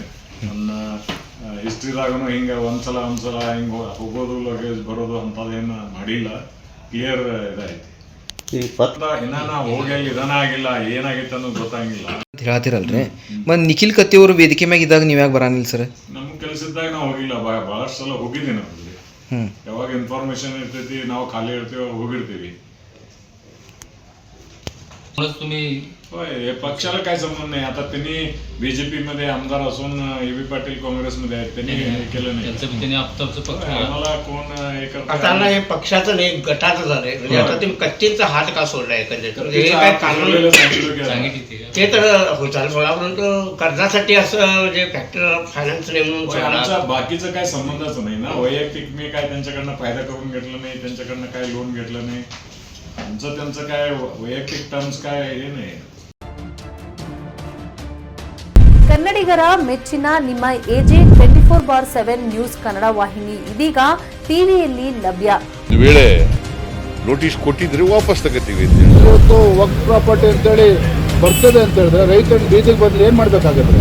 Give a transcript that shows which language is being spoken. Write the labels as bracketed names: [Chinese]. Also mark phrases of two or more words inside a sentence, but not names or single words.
[Kannada] ನನ್ನ ಹಿಸ್ಟ್ರಿದಾಗೂ ಹಿಂಗೆ ಒಂದ್ಸಲ ಹಿಂಗೆ ಹೋಗೋದು ಲಗೇಜ್ ಬರೋದು ಅಂಥದ್ದೇನು ಮಾಡಿಲ್ಲ. ಕ್ಲಿಯರ್ ಇದಾಯ್ತು. ಇನ್ನ ನಾವು ಹೋಗಿ ಅಲ್ಲಿ ಇದನ್ನ ಆಗಿಲ್ಲ ಏನಾಗಿತ್ತು ಅನ್ನೋದು ಗೊತ್ತಾಗಿಲ್ಲ ಅಂತ ಹೇಳತ್ತಿರಲ್ರಿ. ಮತ್ತು ನಿಖಿಲ್ ಕತ್ತಿಯವರು ವೇದಿಕೆ ಮ್ಯಾಗ ಇದ್ದಾಗ ನೀವು ಯಾಕೆ ಬರಾನಿಲ್ಲ ಸರ್? ನಮ್ಮ ಕೆಲಸದಾಗ ನಾವು ಹೋಗಿಲ್ಲ, ಭಾಳಷ್ಟು ಸಲ ಹೋಗಿದ್ದೀನಿ ಅಲ್ಲಿ. ಯಾವಾಗ ಇನ್ಫಾರ್ಮೇಶನ್ ಇರ್ತೈತಿ ನಾವು ಖಾಲಿ ಇರ್ತೀವಿ होगिर्ತೀವಿ. [Marathi] तुम्ही होय, पक्षाला काय संबंध नाही. आता त्यांनी बीजेपी मध्ये आमदार असून ए.बी. पाटील काँग्रेसमध्ये आहेत, त्यांनी हे केलं नाही. त्यांनी आमचं पक्ष आम्हाला कोण हे आता ना हे पक्षाचं नाही गटाचं झालंय. म्हणजे आता तुम्ही कच्चींचा हात का सोडलाय एकंदरीत? हे काय कानून सांगितली ती ते तर होईल सोडा, परंतु कर्जासाठी असं जे फॅक्टर फायनान्स नेमून आमचा बाकीचं काय संबंधच नाही ना. वैयक्तिक मी काय त्यांच्याकडनं फायदा करून घेतला नाही, त्यांच्याकडनं काय लोन घेतलं नाही. आमचं त्यांचं काय वैयक्तिक टर्म्स काय हे नाही. [Kannada] ಕನ್ನಡಿಗರ ಮೆಚ್ಚಿನ ನಿಮ್ಮ ಎಜೆ 24/7 ನ್ಯೂಸ್ ಕನ್ನಡ ವಾಹಿನಿ ಇದೀಗ ಟಿವಿಯಲ್ಲಿ ಲಭ್ಯ. ಒಂದು ವೇಳೆ ನೋಟಿಸ್ ಕೊಟ್ಟಿದ್ರೆ ವಾಪಸ್ ತಗೋತೀವಿ. ಇವತ್ತು ವಕ್ಫ್ ಪ್ರಾಪರ್ಟಿ ಅಂತೇಳಿ ಬರ್ತದೆ ಅಂತ ಹೇಳಿದ್ರೆ ರೈತರು ಬೀದಿಗೆ ಬಂದ್ರೆ ಏನ್ ಮಾಡ್ಬೇಕಾಗತ್ತೆ?